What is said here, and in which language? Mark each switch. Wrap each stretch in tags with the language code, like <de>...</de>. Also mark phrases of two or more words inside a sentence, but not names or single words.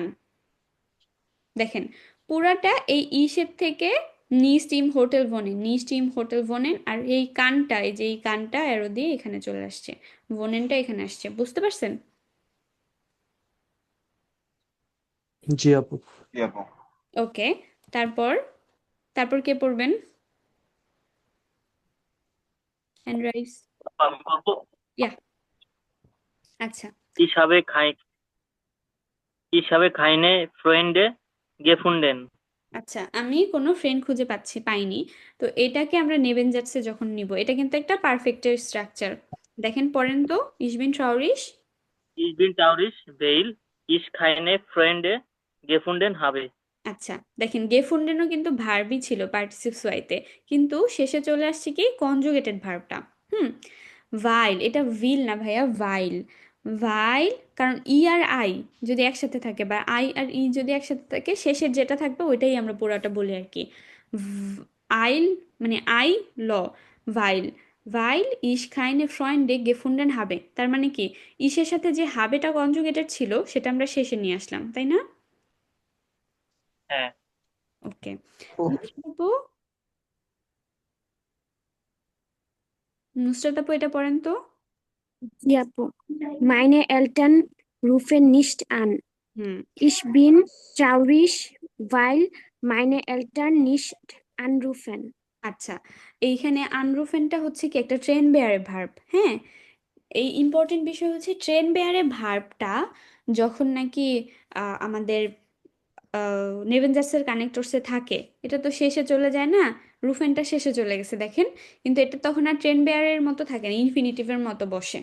<bn>দেখেন পুরাটা এই ইসের থেকে</bn> <de>nicht im Hotel wohnen, nicht im Hotel wohnen,</de> <bn>আর এই কানটা, এই যে এই কানটা অ্যারো দিয়ে এখানে চলে আসছে, ভোনেনটা এখানে আসছে, বুঝতে পারছেন? জি আপু। জি আপু। ওকে, তারপর তারপর কে পড়বেন?</bn> <en>hand raise.</en> <bn>ইয়া, আচ্ছা,</bn> <de>Ich habe keine Freunde gefunden.</de> <bn>আচ্ছা, আমি কোনো ফ্রেন্ড খুঁজে পাইনি। তো এটাকে আমরা নেবেনজার্সে যখন নিব, এটা কিন্তু একটা পারফেক্টের স্ট্রাকচার। দেখেন পড়েন তো,</bn> <de>Ich bin traurig. Ich bin traurig, weil ich keine Freunde gefunden habe.</de> <bn>আচ্ছা, দেখেন গেফুন্ডেনও কিন্তু ভার্বই ছিল পার্টিসিপস ওয়াইতে, কিন্তু শেষে চলে আসছে কি কনজুগেটেড ভার্বটা। হুম, ভাইল, এটা উইল না ভাইয়া, ভাইল। ভাইল, কারণ ই আর আই যদি একসাথে থাকে বা আই আর ই যদি একসাথে থাকে, শেষের যেটা থাকবে ওইটাই আমরা পুরাটা বলি আর কি। আইল মানে আই ল, ভাইল।</bn> <de>weil ich keine Freunde gefunden</de> <bn>হবে, তার মানে কি ইসের সাথে যে হাবেটা কনজুগেটেড ছিল সেটা আমরা শেষে নিয়ে আসলাম, তাই না? হ্যাঁ। ওকে, Oh, নুসরাত আপু এটা পড়েন তো। জি আপু,</bn> <de>meine Eltern rufen nicht an.</de> <bn>হুম,</bn> <de>Ich bin traurig, weil meine Eltern nicht anrufen.</de> <bn>আচ্ছা, এইখানে আনরুফেনটা হচ্ছে কি একটা ট্রেন বেয়ারে ভার্ব। হ্যাঁ, এই ইম্পর্টেন্ট বিষয় হচ্ছে ট্রেন বেয়ারে ভার্বটা যখন নাকি আমাদের নেভেনজার্সের কানেক্টরসে থাকে, এটা তো শেষে চলে যায় না, রুফেনটা শেষে চলে গেছে দেখেন, কিন্তু এটা তখন আর ট্রেন বেয়ারের মতো থাকে না, ইনফিনিটিভের মতো বসে।</bn>